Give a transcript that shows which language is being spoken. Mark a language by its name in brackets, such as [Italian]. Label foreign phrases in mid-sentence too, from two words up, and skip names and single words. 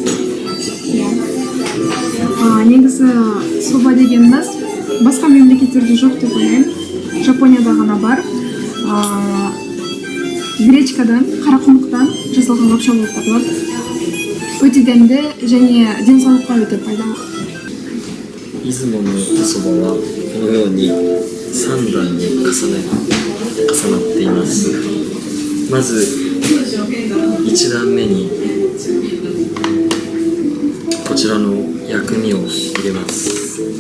[Kazakh] Негізі соба дегеніміз басқа мемлекеттерде жоқ деп ойлаймын. Жапонияда ғана бар. Гречкадан, қарақұмықтан жасалған лапша болып табылады. Өте дәмді және денсаулыққа өте пайдалы. [Japanese] 出雲のおそばはこのように3段に重なっています。まず1段目にこちらの薬味を入れます。